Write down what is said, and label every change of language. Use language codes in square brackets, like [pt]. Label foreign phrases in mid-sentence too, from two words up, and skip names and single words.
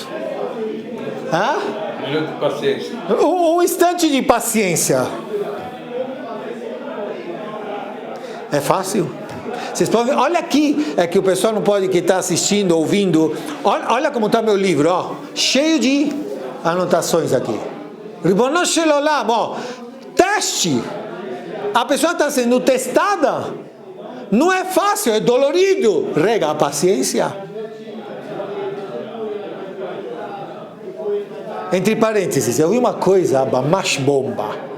[pt] Minuto de paciência. Um instante de paciência. É fácil? Vocês podem ver, olha aqui, é que o pessoal não pode que está assistindo, ouvindo. Olha como está meu livro, ó, cheio de anotações aqui. [he] רבונו של עולם, [pt] ó, teste. A pessoa está sendo testada. Não é fácil, é dolorido. Rega a paciência. Entre parênteses, eu vi uma coisa, mais bomba.